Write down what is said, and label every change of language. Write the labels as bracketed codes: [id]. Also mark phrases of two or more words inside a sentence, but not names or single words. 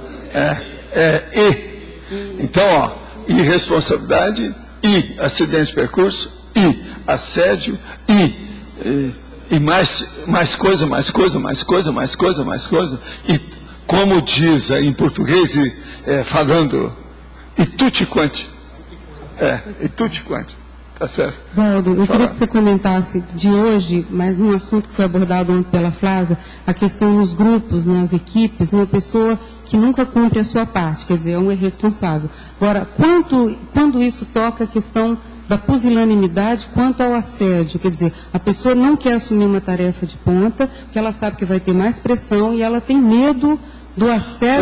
[pt] Então, irresponsabilidade, acidente de percurso, assédio, e mais coisa. E como diz em português, falando, [it] e tutti quanti. E tutti quanti. [pt] Tá certo. Valdo, eu queria que você comentasse de hoje, mas num assunto que foi abordado ontem pela Flávia, a questão nos grupos, nas equipes, uma pessoa que nunca cumpre a sua parte, quer dizer, é um irresponsável. Agora, quando isso toca a questão da pusilanimidade quanto ao assédio, quer dizer, a pessoa não quer assumir uma tarefa de ponta, porque ela sabe que vai ter mais pressão e ela tem medo do assédio.